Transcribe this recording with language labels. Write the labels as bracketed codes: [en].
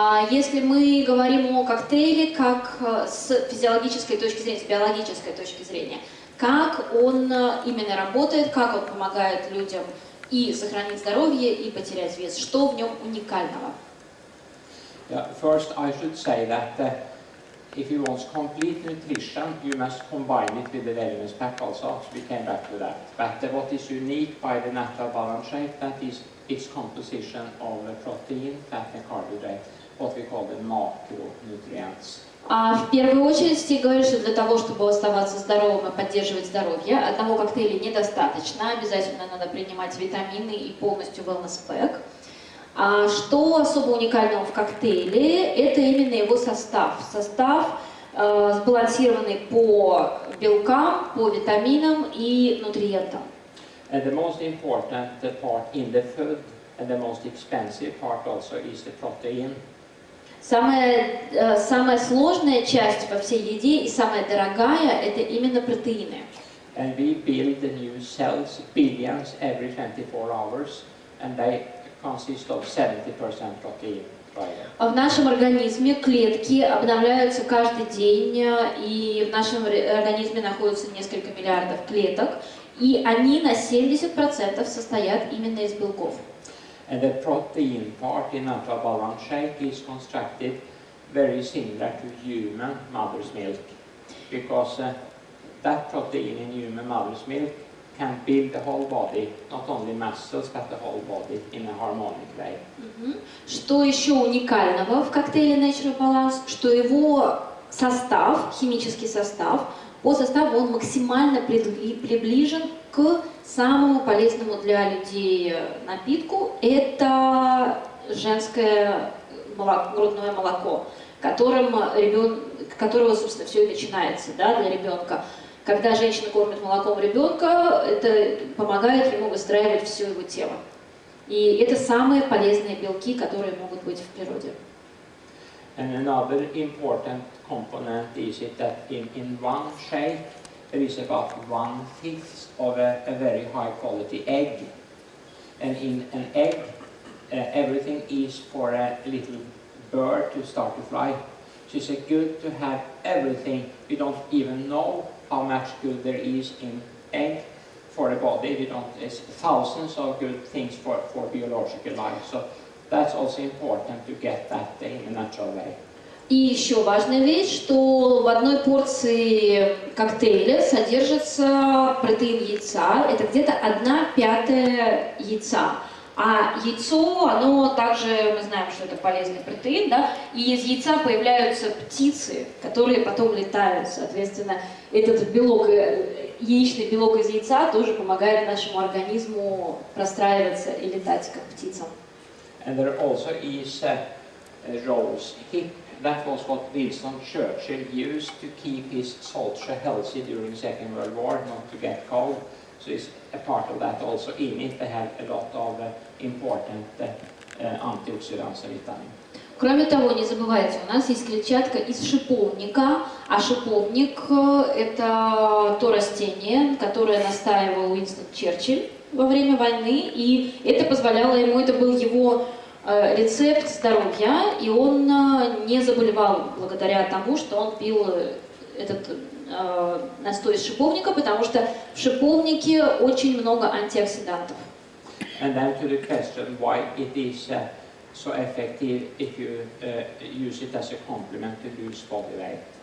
[ru] Если мы говорим о коктейле как с физиологической точки зрения, с биологической точки зрения, как он именно работает, как он помогает людям и сохранить здоровье, и потерять вес, что в нем уникального? [en] Yeah, first I should say that if you want complete nutrition, you must combine it with the wellness pack also. So we came back to that. But what is unique by the natural balance shake, that is its composition of protein, fat and carbohydrate, what we call the macronutrients. [ru] В первую очередь, Стиг говорит, что для того, чтобы оставаться здоровым и поддерживать здоровье, одного коктейля недостаточно, обязательно надо принимать витамины и полностью wellness pack. А что особо уникального в коктейле, это именно его состав. Состав сбалансированный по белкам, по витаминам и нутриентам. [en] And the most important part in the food and the most expensive part also is the protein. [ru] Самая сложная часть во всей еде и самая дорогая – это именно протеины. [en] And we build the new cells, billions every 24 hours, and they consist of 70% protein. [ru] В нашем организме клетки обновляются каждый день, и в нашем организме находится несколько миллиардов клеток, и они на 70% состоят именно из белков. [en] And the protein part in natural balance shake is constructed very similar to human mother's milk, because that protein in human mother's milk can build the whole body, not only muscles, but the whole body in a harmonic way. [ru] Что еще уникального в коктейле Natural Balance, что его состав, химический состав, по составу он максимально приближен к самому полезному для людей напитку. Это женское молоко, грудное молоко, которого, собственно, все и начинается, да, для ребенка. Когда женщина кормит молоком ребенка, это помогает ему выстраивать все его тело. И это самые полезные белки, которые могут быть в природе. [en] And another important component is it that in one shake there is about 1/5 of a very high quality egg. And in an egg everything is for a little bird to start to fly. So it's good to have everything. We don't even know how much good there is in egg for the body. It's thousands of good things for biological life. So that's also important to get that in a natural way. [ru] И еще важная вещь, что в одной порции коктейля содержится протеин яйца. Это где-то 1/5 яйца. А яйцо, оно также, мы знаем, что это полезный протеин, да, и из яйца появляются птицы, которые потом летают. Соответственно, этот белок, яичный белок из яйца тоже помогает нашему организму простраиваться и летать, как птицам. [en] And there also is rose hip. That was what Winston Churchill used to keep his soldier healthy during the Second World War, not to get cold. So it's a part of that also in it. They have a lot of important antioxidants and vitamins. [ru] Кроме того, не забывайте, у нас есть клетчатка из шиповника, а шиповник – это то растение, которое настаивал Уинстон Черчилль во время войны, и это позволяло ему, это был его рецепт здоровья, и он не заболевал благодаря тому, что он пил этот настой из шиповника, потому что в шиповнике очень много антиоксидантов. [en] And then to the question why it is so effective if you use it as a complement to lose body weight.